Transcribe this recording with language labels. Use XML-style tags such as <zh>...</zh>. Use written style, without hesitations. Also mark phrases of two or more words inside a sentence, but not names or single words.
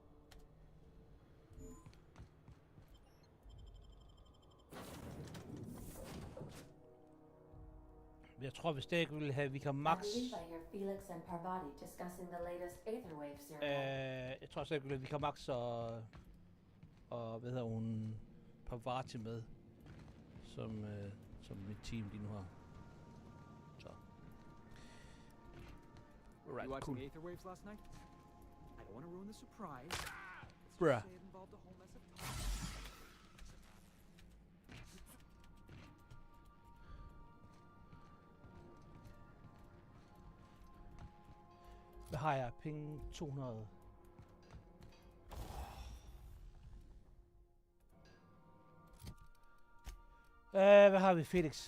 <da>Jeg tror, hvis det ikke ville have, vi kan max...</da> <en>I believe I hear Felix and Parvati discussing the latest Aetherwave serial.</en> <da>Jeg tror så ikke, vi kan max og hvad hedder hun, Parvati med, som mit team lige nu har. Så.</da> <en>Right, You watching cool. the Aetherwaves last night? I don't want to ruin the surprise. Let's Bruh. just say it involved a whole mess of talk.</en> <da>Hvad har jeg? Penge 200. Hvad har vi, Felix?</da>